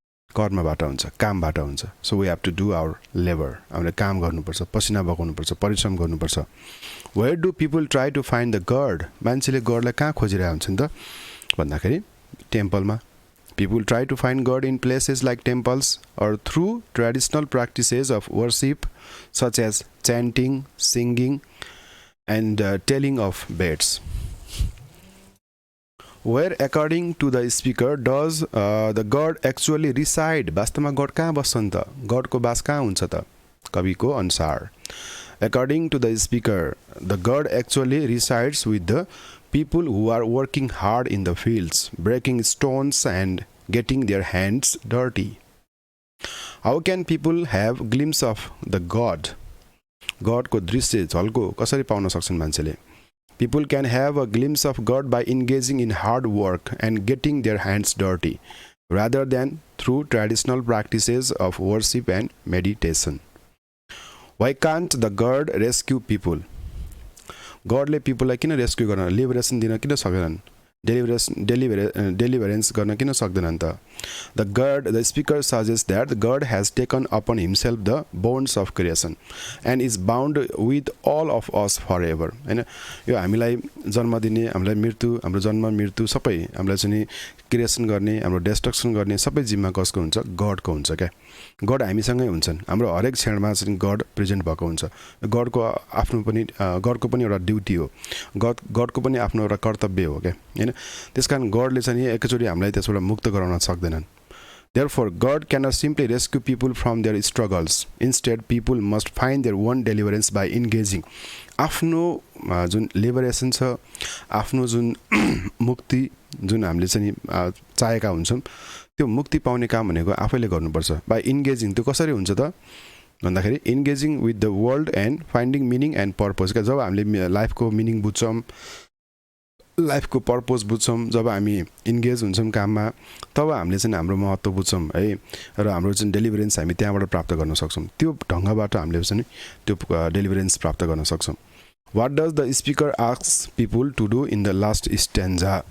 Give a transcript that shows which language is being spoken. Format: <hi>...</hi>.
<ne>कर्मबाट हुन्छ कामबाट हुन्छ</ne> <en>so we have to do our labour</en> <ne>हामीले काम गर्नुपर्छ पसिना बगाउनुपर्छ परिश्रम गर्नुपर्छ</ne> <en>where do people try to find the god</en> <ne>मान्छेले गडलाई कहाँ खोजिरहेको हुन्छन् त भन्दाखेरि टेम्पलमा</ne> <en>People try to find god in places like temples or through traditional practices of worship such as chanting singing and telling of beads Where according to the speaker does the God actually reside?</en> <ne>वास्तवमा God कहाँ बस्छन् त? गॉडको बास कहाँ हुन्छ त? कविको अनुसार</ne> <en>according to the speaker the God actually resides with the people who are working hard in the fields, breaking stones and getting their hands dirty. How can people have glimpse of the God?</en> <ne>God को दृश्य झल्को कसरी पाउन सक्छन् मान्छेले?</ne> <en>People can have a glimpse of God by engaging in hard work and getting their hands dirty, rather than through traditional practices of worship and meditation. Why can't the God rescue people?</en> <ne>Godले पिपललाई किन rescue गर्न, liberation दिन किन सक्दैनन्? Deliverance गर्न किन सक्दैनन् त?</ne> <en>The speaker suggests that God has taken upon himself the bonds of creation and is bound with all of us forever.</en> <ne>हैन, यो हामीलाई जन्म दिने, हामीलाई मृत्यु, हाम्रो जन्म मृत्यु सबै हामीलाई चाहिँ क्रिएसन गर्ने, हाम्रो डिस्ट्रक्सन गर्ने सबै जिम्मा कसको हुन्छ? गडको हुन्छ क्या। गड हामीसँगै हुन्छन्, हाम्रो हरेक क्षणमा चाहिँ गड प्रेजेन्ट भएको हुन्छ। गडको आफ्नो पनि गडको पनि एउटा ड्युटी हो, गडको पनि आफ्नो एउटा कर्तव्य हो क्या, हैन। त्यसकारण गडले चाहिँ एकैचोटि हामीलाई त्यसबाट मुक्त गराउन सक्दैनन्।</ne> <en>Therefore, God cannot simply rescue people from their struggles. Instead, people must find their own deliverance by engaging.</en> <ne>आफ्नो जुन लिबरेसन छ, आफ्नो जुन मुक्ति जुन हामीले चाहिँ चाहेका हुन्छौँ, त्यो मुक्ति पाउने काम भनेको आफैले गर्नुपर्छ।</ne> <en>by engaging,</en> <ne>त्यो कसरी हुन्छ त भन्दाखेरि</ne> <en>Engaging with the world and finding meaning and purpose.</en> <ne>जब हामीले लाइफको मिनिङ बुझ्छौँ, लाइफको पर्पज बुझ्छौँ, जब हामी इन्गेज हुन्छौँ काममा, तब हामीले चाहिँ हाम्रो महत्त्व बुझ्छौँ है, र हाम्रो चाहिँ डेलिभरेन्स हामी त्यहाँबाट प्राप्त गर्न सक्छौँ। त्यो ढङ्गबाट हामीले चाहिँ त्यो डेलिभरेन्स प्राप्त गर्न सक्छौँ।</ne> <en>What does the speaker asks people to do in the last stanza?</en>